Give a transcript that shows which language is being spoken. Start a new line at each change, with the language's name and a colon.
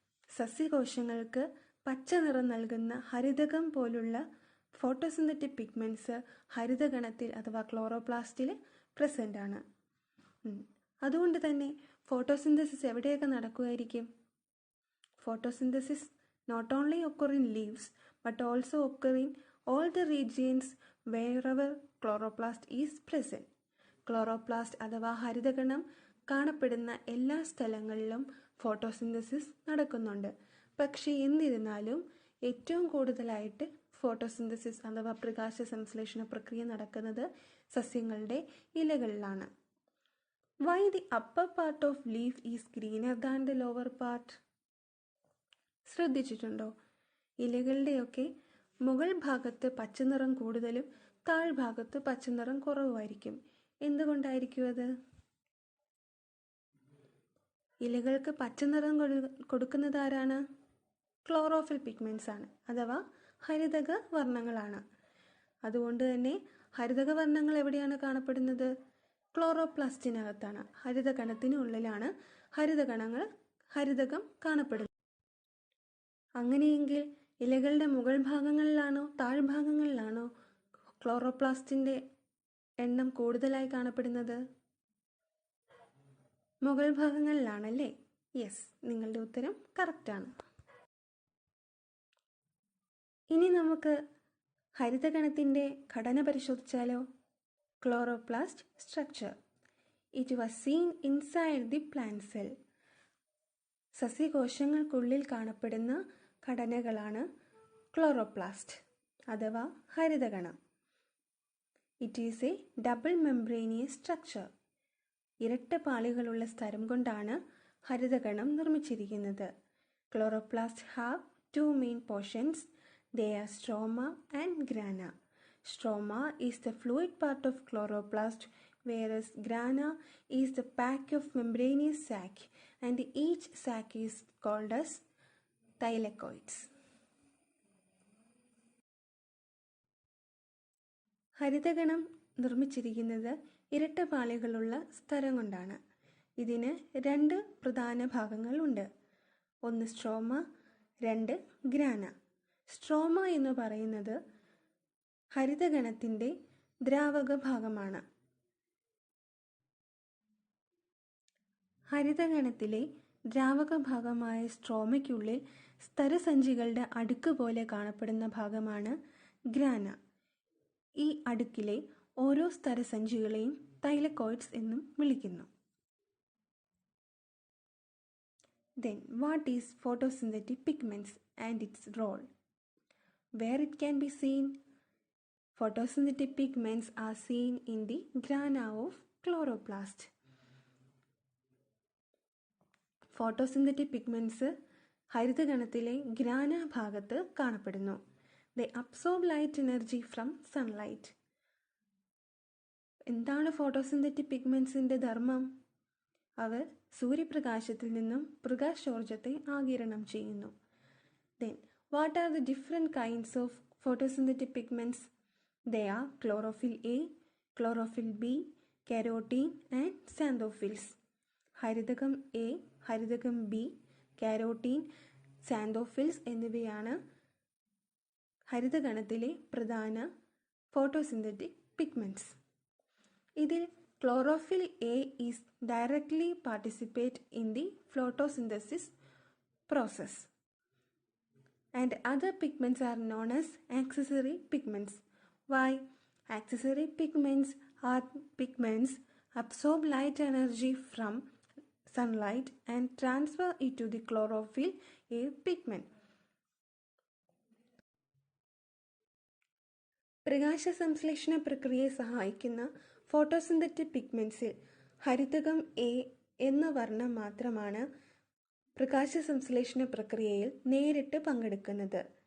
Malayalam: സസ്യകോശങ്ങൾക്ക് പച്ച നിറം നൽകുന്ന ഹരിതകം പോലുള്ള ഫോട്ടോസിന്തറ്റിക് പിഗ്മെന്റ്സ് ഹരിതകണത്തിൽ അഥവാ ക്ലോറോപ്ലാസ്റ്റിൽ പ്രസൻ്റ് ആണ്. അതുകൊണ്ട് തന്നെ ഫോട്ടോസിന്തസിസ് എവിടെയൊക്കെ നടക്കുമായിരിക്കും? Photosynthesis
English: not only occur in leaves but also occur in all the regions wherever chloroplast is present.
Malayalam: Chloroplast അഥവാ ഹരിതകണം കാണപ്പെടുന്ന എല്ലാ സ്ഥലങ്ങളിലും ഫോട്ടോസിന്തസിസ് നടക്കുന്നുണ്ട്. പക്ഷേ എന്നിരുന്നാലും ഏറ്റവും കൂടുതലായിട്ട് ഫോട്ടോസിന്തസിസ് അഥവാ പ്രകാശ സംശ്ലേഷണ പ്രക്രിയ നടക്കുന്നത് സസ്യങ്ങളുടെ ഇലകളിലാണ്.
English: Why the upper part of leaf is greener than the lower part?
Malayalam: ശ്രദ്ധിച്ചിട്ടുണ്ടോ? ഇലകളുടെയൊക്കെ മുകൾ ഭാഗത്ത് പച്ചനിറം കൂടുതലും താഴ്ഭാഗത്ത് പച്ചനിറം കുറവുമായിരിക്കും. എന്തുകൊണ്ടായിരിക്കും അത്? ഇലകൾക്ക് പച്ചനിറം കൊടുക്കുന്നത് ആരാണ്? ക്ലോറോഫിൽ പിഗ്മെന്റ്സ് ആണ്, അഥവാ ഹരിതക വർണ്ണങ്ങളാണ്. അതുകൊണ്ട് തന്നെ ഹരിതക വർണ്ണങ്ങൾ എവിടെയാണ് കാണപ്പെടുന്നത്? ക്ലോറോപ്ലാസ്റ്റിനകത്താണ്. ഹരിതകണത്തിനുള്ളിലാണ് ഹരിതകം കാണപ്പെടുന്നത്. അങ്ങനെയെങ്കിൽ ഇലകളുടെ മുകൾ ഭാഗങ്ങളിലാണോ താഴ്ഭാഗങ്ങളിലാണോ ക്ലോറോപ്ലാസ്റ്റിന്റെ എണ്ണം കൂടുതലായി കാണപ്പെടുന്നത്? മുകൾ ഭാഗങ്ങളിലാണല്ലേ? യെസ്, നിങ്ങളുടെ ഉത്തരം കറക്റ്റാണ്. ഇനി നമുക്ക് ഹരിതകണത്തിൻ്റെ ഘടന പരിശോധിച്ചാലോ?
English: Chloroplast structure. It was seen inside the plant cell.
Malayalam: സസ്യകോശങ്ങൾക്കുള്ളിൽ കാണപ്പെടുന്ന ഘടനകളാണ് ക്ലോറോപ്ലാസ്റ്റ് അഥവാ ഹരിതകണം.
English: It is a double membranous structure.
Malayalam: ഇരട്ട പാളികളുള്ള സ്ഥലം കൊണ്ടാണ് ഹരിതകണം നിർമ്മിച്ചിരിക്കുന്നത്.
English: Chloroplast have two main portions. They are stroma and grana. Stroma is the fluid part of chloroplast, whereas grana is the pack of membranous sac, and each sac is called as thylakoids.
Malayalam: ഹരിതകണം നിർമ്മിച്ചിരിക്കുന്നത് ഇരട്ട പാളികളുള്ള സ്ഥലം കൊണ്ടാണ്. ഇതിന് രണ്ട് പ്രധാന ഭാഗങ്ങളുണ്ട്. ഒന്ന് stroma, രണ്ട് ഗ്രാന. സ്ട്രോമ എന്ന് പറയുന്നത് ഹരിതകണത്തിൻ്റെ ദ്രാവക ഭാഗമാണ്. ഹരിതകണത്തിലെ ദ്രാവക ഭാഗമായ സ്ട്രോമയ്ക്കുള്ളിൽ സ്തരസഞ്ചികളുടെ അടുക്ക് പോലെ കാണപ്പെടുന്ന ഭാഗമാണ് ഗ്രാന. ഈ അടുക്കിലെ ഓരോ സ്തരസഞ്ചികളെയും തൈലക്കോയിഡ്സ് എന്നും വിളിക്കുന്നു.
English: Then what is photosynthetic pigments and its role? Where it can be seen? Photosynthetic pigments are seen in the grana of chloroplast.
Malayalam: Photosynthetic pigments ഹരിതകണത്തിലെ grana ഭാഗത്ത് കാണപ്പെടുന്നു.
English: They absorb light energy from sunlight.
Malayalam: എന്താണ് photosynthetic പിഗ്മെന്റ്സിന്റെ ധർമ്മം? അവർ സൂര്യപ്രകാശത്തിൽ നിന്നും പ്രകാശോർജത്തെ ആഗിരണം ചെയ്യുന്നു.
English: Then what are the different kinds of photosynthetic pigments? They are chlorophyll A, chlorophyll B, carotene and xanthophylls.
Malayalam: ഹരിതകം A, ഹരിതകം B, carotene, xanthophylls എന്നിവയാണ് ഹരിതകണത്തിലെ പ്രധാന ഫോട്ടോസിന്തറ്റിക് പിഗ്മെന്റ്സ്.
English: ഇതിൽ chlorophyll A is directly participate in the photosynthesis process, and other pigments are known as accessory pigments. Why? Accessory pigments are pigments absorb light energy from sunlight and transfer it to the chlorophyll A pigment.
Malayalam: പ്രകാശ സംശ്ലേഷണ പ്രക്രിയയെ സഹായിക്കുന്ന photosynthetic പിഗ്മെന്റ്സിൽ ഹരിതകം A എന്ന വർണ്ണം മാത്രമാണ് പ്രകാശ സംശ്ലേഷണ പ്രക്രിയയിൽ നേരിട്ട് പങ്കെടുക്കുന്നത്.